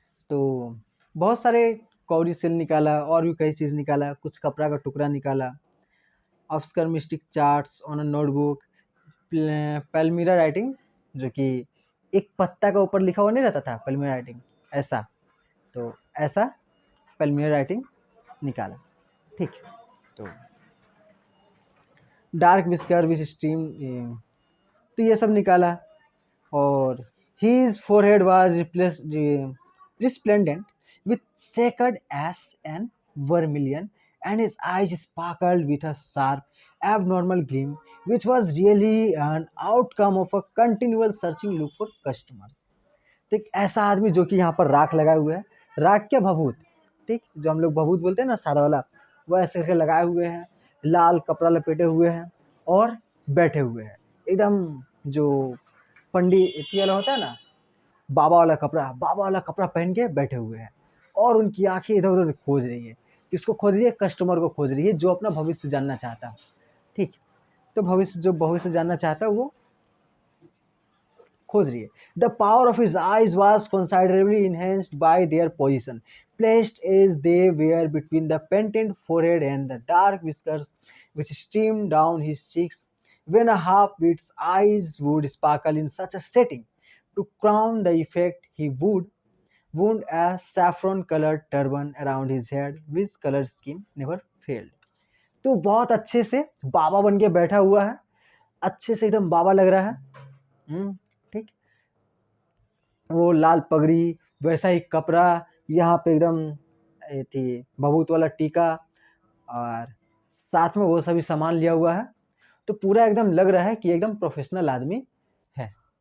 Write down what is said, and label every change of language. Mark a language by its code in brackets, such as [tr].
[hi] तो बहुत सारे कौरी सेल निकाला और भी कई चीज़ निकाला, कुछ कपड़ा का टुकड़ा निकाला, [en] obscure mystic charts on a notebook, [hi] पैल्मिरा writing, जो कि एक पत्ता का ऊपर लिखा हुआ नहीं रहता था, पैल्मिरा राइटिंग ऐसा, तो ऐसा पैल्मिरा राइटिंग निकाला। ठीक, तो [en] dark whisker which stream, [hi] तो ये सब निकाला। [en] और his forehead was resplendent with sacred ash and vermilion, and his eyes sparkled with a sharp, abnormal gleam, which was really an outcome of a continual searching look for customers. [hi] तो एक ऐसा आदमी जो कि यहाँ पर राख लगाए हुए है, राख क्या, भभूत, ठीक, जो हम लोग भभूत बोलते हैं ना सादा वाला, वो ऐसे करके लगाए हुए हैं, लाल कपड़ा लपेटे हुए हैं और बैठे हुए हैं एकदम, जो पंडित वाला होता है ना, बाबा वाला कपड़ा पहन के बैठे हुए हैं। और उनकी आंखें इधर उधर खोज रही है, किसको खोज रही है, कस्टमर को खोज रही है, जो अपना भविष्य जानना चाहता है। ठीक, तो भविष्य जानना चाहता है वो खोज रही है। [en] The power of his eyes was considerably enhanced by their position, placed as they were between the painted forehead and the dark whiskers which streamed down his cheeks, when a half-wit's eyes would sparkle in such a setting. To crown the effect, he would wound a saffron-colored turban around his head, which color scheme never failed. [hi] तो बहुत अच्छे से बाबा बन के बैठा हुआ है, अच्छे से एकदम बाबा लग रहा है। ठीक, वो लाल पगड़ी, वैसा ही कपड़ा, यहाँ पे एकदम ये थी भभूत वाला टीका, और साथ में वो सभी सामान लिया हुआ है, तो पूरा एकदम लग रहा है कि एकदम प्रोफेशनल आदमी है।